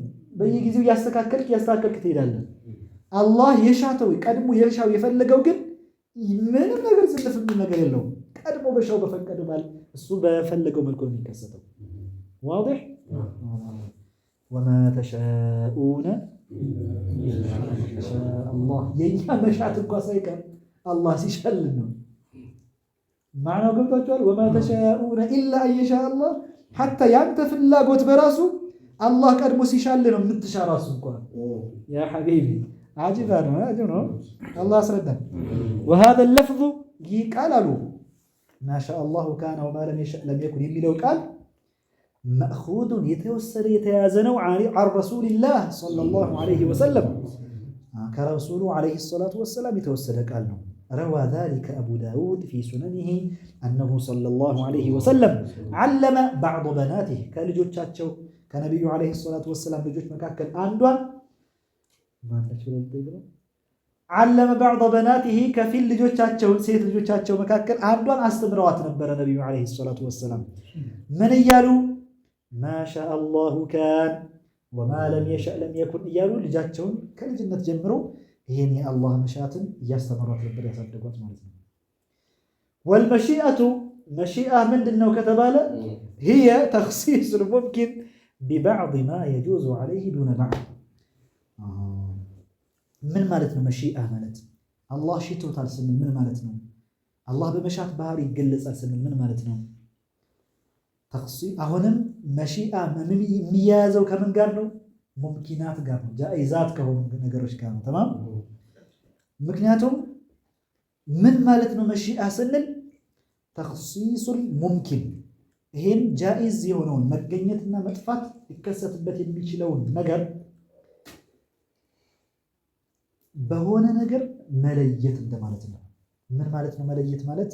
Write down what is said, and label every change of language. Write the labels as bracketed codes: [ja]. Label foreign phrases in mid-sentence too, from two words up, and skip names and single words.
[am] በየጊዜው እያስተካከልክ ትሄዳለህ። አላህ የሻተው ቀድሞ የሻው የፈለገው ግን ምንም ነገር ዝልፍ የሚል ነገር የለውም። ቀድሞ በሻው በፈቀደ ማለት እሱ በፈለገው መልኩ ነው የሚከሰተው። ዋضح [ar] وما تشاؤون إلا الله [am] የኛ መሻት እንኳን ሳይቀር አላህ ሲሻልን ነው። ማዕናው ገብቷችኋል? [ar] وما تشاؤون إلا يشاء الله [am] ሐታ ያንተ ፍላጎት በራሱ አላህ ቀድሞ ሲሻል ነው የምትሻ ራሱ እንኳን [ar] يا حبيبي [am] አጅባ ነው። አላህ አስረዳን። [ar] وهذا اللفظ [am] ይህ ቃል አሉ [ar] ما شاء الله كان وما لم يشأ لم يكن [am] የሚለው ቃል መእኹዙን የተወሰደ የተያዘ ነው [ar] عن رسول الله صلى الله عليه وسلم [am] ከረሱሉ [ar] عليه الصلاة والسلام [am] የተወሰደ ቃል ነው። [ar] روى ذلك أبو داود في سننه أنه صلى الله عليه وسلم علم بعض بناته [am] ከልጆቻቸው ከነቢዩ [ar] عليه الصلاة والسلام [am] ልጆች መካከል አንዷን ማነች ብለው [ar] علم بعض بناته [am] ከፊል ልጆቻቸውን ሴት ልጆቻቸው መካከል አንዷን አስተምረዋት ነበረ ነቢዩ [ar] عليه الصلاة والسلام [am] ምን እያሉ [ar] ما شاء الله كان وما لم يشأ لم يكن [am] እያሉ ልጃቸውን ከልጅነት ጀምሮ ይሄን የአላህ መሻትን እያስተማሯት ነበር ያሳደጓት ማለት ነው። [ar] والمشيئة مشيئة [am] ምንድነው ከተባለ [ar] هي تخصيص الممكن ببعض ما يجوز عليه دون بعض [am] ምን ማለት ነው? መሺአ ማለት አላህ ሽቶታል ስንል ምን ማለት ነው? አላህ በመሻት ባህሪ ይገለጻል ስንል ምን ማለት ነው? ተኽሲስ አሁንም መሺአ የሚያያዘው ከምን ጋር ነው? ሙምኪናት ጋር ነው፣ ጃኢዛት ከሆኑ ነገሮች ጋር ነው። ተማም ምክንያቱም ምን ማለት ነው መሺአ ስንል [ar] تخصيص الممكن [am] ይሄን ጃኢዝ የሆነውን መገኘትና መጥፋት ሊከሰትበት የሚችለውን ነገር በሆነ ነገር መለየት እንደማለት ነው። ምን ማለት ነው መለየት ማለት?